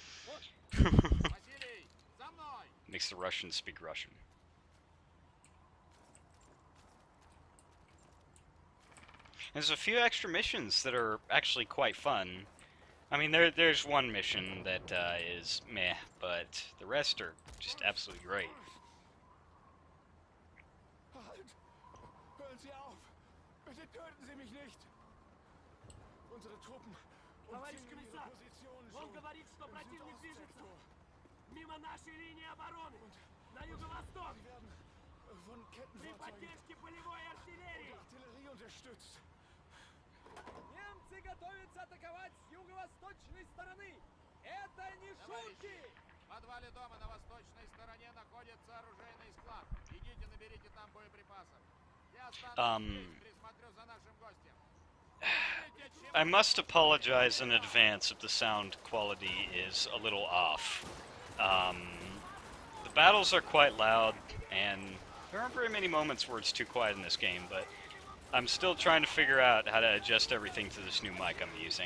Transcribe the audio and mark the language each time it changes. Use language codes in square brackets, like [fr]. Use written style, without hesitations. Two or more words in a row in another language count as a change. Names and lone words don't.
[en] Makes the Russians speak Russian. There's a few extra missions that are actually quite fun. I mean, there's one mission that is meh, but the rest are just absolutely great. [de] Hören Sie auf! Bitte töten Sie mich nicht! Unsere Truppen umzingeln ihre Positionen schon. [ru] Он говорит, что противник движется мимо нашей линии обороны на юго-восток. [de] Sie werden von [ru] При [de] Kettenfahrzeugen [ru] поддержке полевой артиллерии. [de] und Artillerie unterstützt. [ru] Немцы готовятся атаковать с юго-восточной стороны. Это не шутки! В подвале дома на восточной стороне находится оружейный склад. Идите, наберите там боеприпасов. Я останусь здесь, присмотрю за нашим гостем. Помните, [en] I must apologize in advance if the sound quality is a little off. The battles are quite loud, and there aren't very many moments where it's too quiet in this game, but I'm still trying to figure out how to adjust everything to this new mic I'm using.